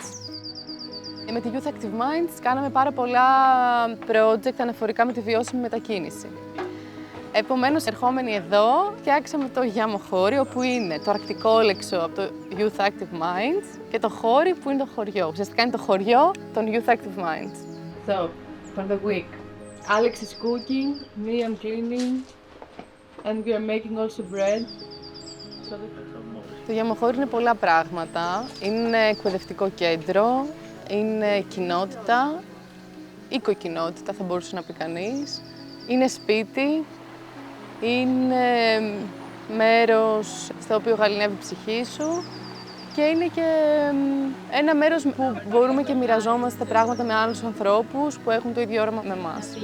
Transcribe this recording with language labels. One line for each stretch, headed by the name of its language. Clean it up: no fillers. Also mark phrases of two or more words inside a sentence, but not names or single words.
Greek: Με τη Youth Active Minds κάναμε πάρα πολλά project αναφορικά με τη βιώσιμη μετακίνηση. Επομένως, ερχόμενοι εδώ, φτιάξαμε το Γιαμοχώρι, όπου είναι το αρκτικό όλεξο από το Youth Active Minds και το χώρι που είναι το χωριό. Ουσιαστικά είναι το χωριό των Youth Active Minds.
English: So, for the week, Alex is cooking, me I'm cleaning, and we are making also bread.
Greek: Το Γιαμοχώρι είναι πολλά πράγματα. Είναι εκπαιδευτικό κέντρο, είναι κοινότητα, οικοκοινότητα θα μπορούσε να πει κανείς. Είναι σπίτι, είναι μέρος στο οποίο γαληνεύει η ψυχή σου και είναι και ένα μέρος που μπορούμε και μοιραζόμαστε πράγματα με άλλους ανθρώπους που έχουν το ίδιο όραμα με εμάς.